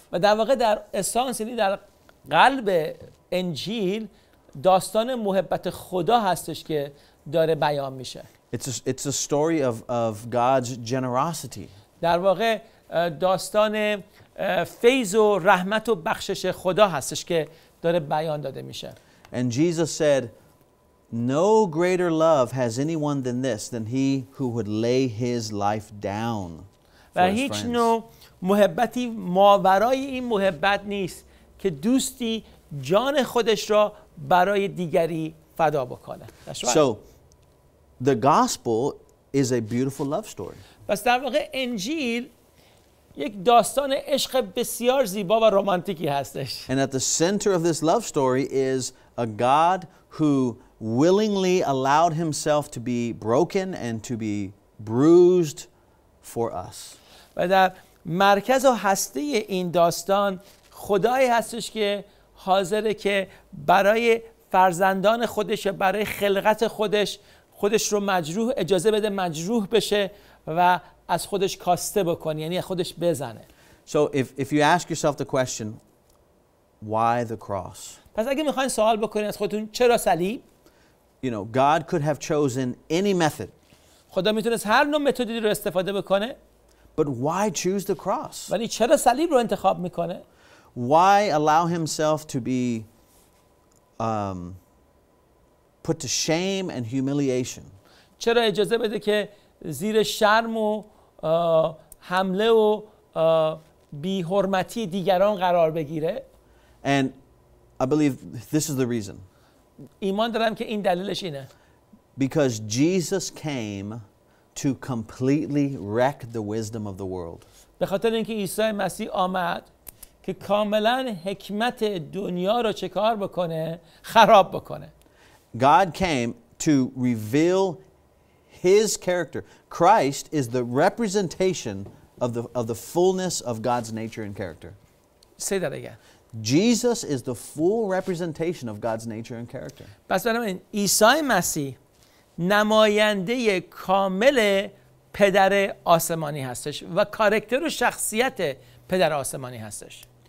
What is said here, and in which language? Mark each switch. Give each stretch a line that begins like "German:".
Persian: و در واقع در اسانس یعنی در قلب انجیل داستان محبت خدا هستش که داره بیان میشه.
English: It's a story of God's generosity.
Persian: در واقع داستان فیض و رحمت و بخشش خدا هستش که داره بیان داده میشه.
English: And Jesus said, No greater love has anyone than this, than he who would lay his life down for
Persian: و
English: his
Persian: هیچ
English: friends.
Persian: نوع محبتی ماورای این محبت نیست که دوستی جان خودش را برای دیگری فدا بکنه.
English: That's right. So, the gospel is a beautiful love story.
Persian: پس در واقع انجیل یک داستان عشق بسیار زیبا و رمانتیکی هستش.
English: And at the center of this love story is a God who willingly allowed himself to be broken and to be bruised for us.
Persian: و در مرکز و هسته این داستان خدایی هستش که حاضره که برای فرزندان خودش یا برای خلقت خودش رو مجروح اجازه بده مجروح بشه و از خودش کاسته بکنه، یعنی از خودش بزنه.
English: So if you ask yourself the question, why the cross?
Persian: پس اگه میخواین سوال بکنین از خودتون چرا صلیب؟
English: You know, God could have chosen any method,
Persian: خدا میتونست هر نوع متدی رو استفاده بکنه،
English: but why choose the cross?
Persian: ولی چرا صلیب رو انتخاب میکنه؟
English: Why allow himself to be put to shame and humiliation?
Persian: چرا اجازه بده که زیر شرم و حمله و بی حرمتی دیگران قرار بگیره؟
English: And I believe this is the reason.
Persian: ایمان دارم که این دلیلش اینه.
English: Because Jesus came to completely wreck the wisdom of the world.
Persian: به خاطر اینکه عیسی مسیح آمد که کاملا حکمت دنیا رو چه کار بکنه؟ خراب بکنه.
English: God came to reveal his character. Christ is the representation of the fullness of God's nature and character. Say that again. Jesus is the full representation of God's nature and character.
Persian: پس بنابراین عیسی مسیح نماینده کامل پدر آسمانی هستش و کاراکتر و شخصیت پدر آسمانی هستش.